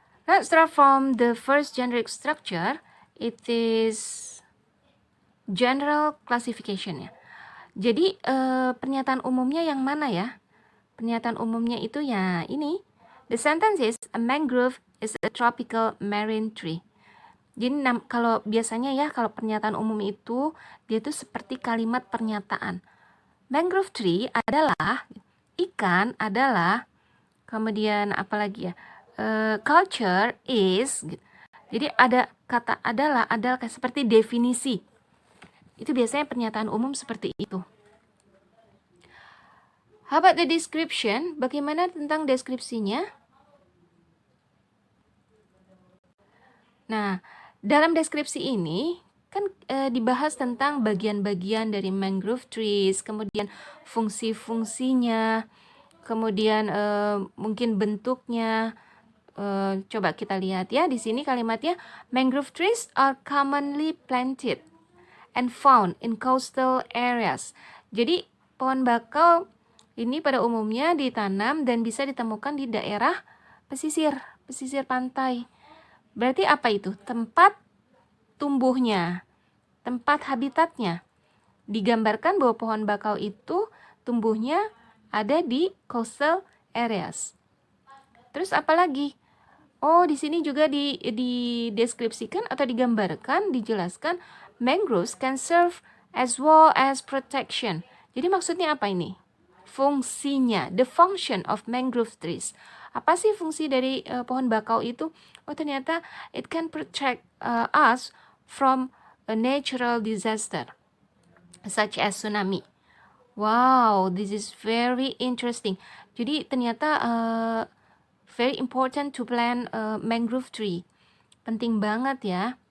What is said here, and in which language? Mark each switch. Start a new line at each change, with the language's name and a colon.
English: Let's start from the first generic structure. It is general classification ya.
Indonesian: Jadi pernyataan umumnya yang mana ya? Pernyataan umumnya itu ya ini.
English: The sentence is, a mangrove is a tropical marine tree.
Indonesian: Jadi kalau biasanya ya, kalau pernyataan umum itu, dia itu seperti kalimat pernyataan. Mangrove tree adalah, ikan adalah, kemudian apa lagi ya,
English: culture is,
Indonesian: jadi ada kata adalah kayak seperti definisi. Itu biasanya pernyataan umum seperti itu.
English: How about the description?
Indonesian: Bagaimana tentang deskripsinya? Nah, dalam deskripsi ini kan dibahas tentang bagian-bagian dari mangrove trees, kemudian fungsi-fungsinya, kemudian mungkin bentuknya. Coba kita lihat ya, di sini kalimatnya,
English: mangrove trees are commonly planted and found in coastal areas.
Indonesian: Jadi pohon bakau ini pada umumnya ditanam dan bisa ditemukan di daerah pesisir pantai. Berarti apa itu? Tempat tumbuhnya, tempat habitatnya. Digambarkan bahwa pohon bakau itu tumbuhnya ada di coastal areas. Terus apa lagi? Oh, di sini juga dideskripsikan atau digambarkan, dijelaskan,
English: mangroves can serve as well as protection.
Indonesian: Jadi maksudnya apa ini? Fungsinya,
English: the function of mangrove trees.
Indonesian: Apa sih fungsi dari pohon bakau itu? Oh, ternyata
English: it can protect us from a natural disaster such as tsunami. Wow, this is very interesting.
Indonesian: Jadi ternyata
English: very important to plant a mangrove tree.
Indonesian: Penting banget ya.